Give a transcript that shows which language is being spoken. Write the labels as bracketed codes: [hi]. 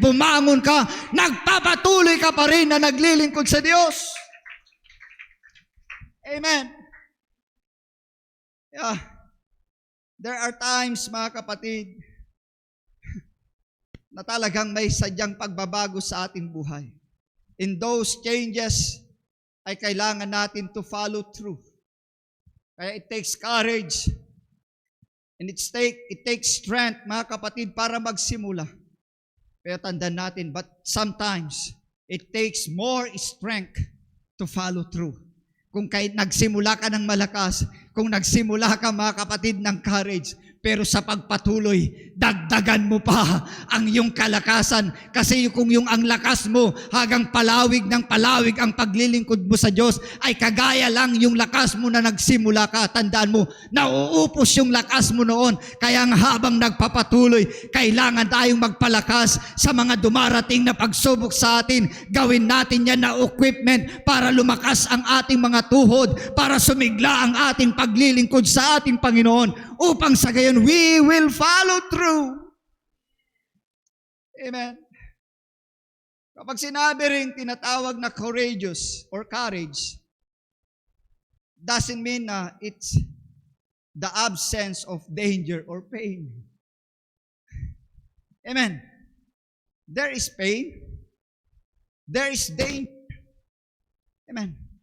[tl] Bumangon ka, nagpapatuloy ka pa rin na naglilingkod sa Diyos. Amen. Yeah. [en] There are times, [tl] mga kapatid, na talagang may sadyang pagbabago sa ating buhay. [en] In those changes, [tl] ay kailangan natin [en] to follow through. [tl] Kaya [en] it takes courage, and it takes strength, [tl] mga kapatid, para magsimula. Pero tandaan natin, [en] but sometimes, it takes more strength to follow through. [tl] Kung kahit nagsimula ka ng malakas, kung nagsimula ka, mga kapatid, ng courage, pero sa pagpatuloy, dagdagan mo pa ang iyong kalakasan. Kasi kung yung ang lakas mo, hanggang palawig ng palawig ang paglilingkod mo sa Diyos, ay kagaya lang yung lakas mo na nagsimula ka. Tandaan mo, nauupos yung lakas mo noon. Kaya habang nagpapatuloy, kailangan tayong magpalakas sa mga dumarating na pagsubok sa atin. Gawin natin yan na equipment para lumakas ang ating mga tuhod, para sumigla ang ating paglilingkod sa ating Panginoon, upang sa gayon, [en] we will follow through. Amen. [tl] Kapag sinabi rin tinatawag na [en] courageous or courage, doesn't mean na it's the absence of danger or pain. Amen. There is pain. There is danger. Amen.